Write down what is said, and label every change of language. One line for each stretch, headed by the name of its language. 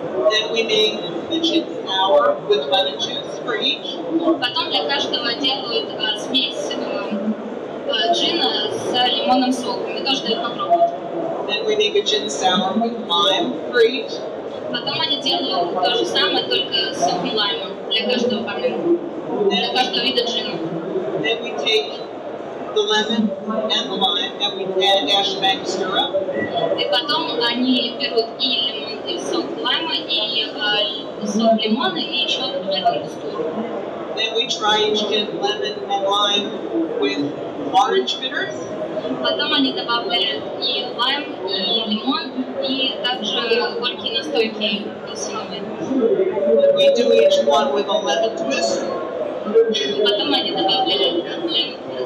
English: Then we make the gin sour with lemon juice for each.
Russian: Потом для каждого делают смесь джина с лимонным соком. И тоже дают попробовать.
English: Then we make a gin sour with lime for each.
Russian: Потом они делают то же самое, только с соком лайма для каждого бармена, для каждого вида джина.
English: Then we take the lemon and the lime and we add a dash of angostura.
Russian: И потом они берут и лимон, и сок лайма, и сок лимона, и еще добавляют ангустуру.
English: Then we try each gin lemon and lime with orange bitters.
Russian: Потом они добавляют и лайм, и лимон, и также горькие настойки апельсиновые.
English: We do each one with a lemon twist.
Russian: Потом они добавляют лимон,